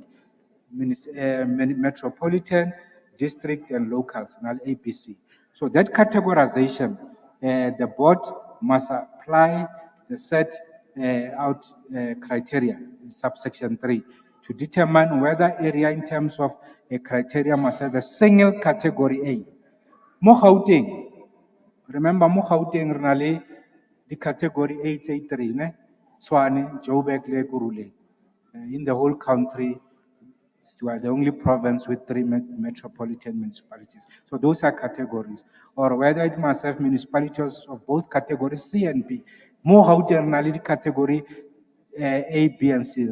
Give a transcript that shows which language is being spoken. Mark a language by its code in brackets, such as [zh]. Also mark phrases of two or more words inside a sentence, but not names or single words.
[en] Metropolitan, district, and locals, ABC. So that categorization, the board must apply the set out criteria, subsection 3, to determine whether area in terms of a criteria must have a single category A. [tn] Mo Gauteng, remember Mo Gauteng renale [en] the category [tn] 883, ne? Tshwane, Joburg, le Kurule. [en] In the whole country, we are the only province with 3 metropolitan municipalities. So those are categories. Or whether it must have municipalities of both categories C and B. [tn] More Gauteng renale category A, B, and C.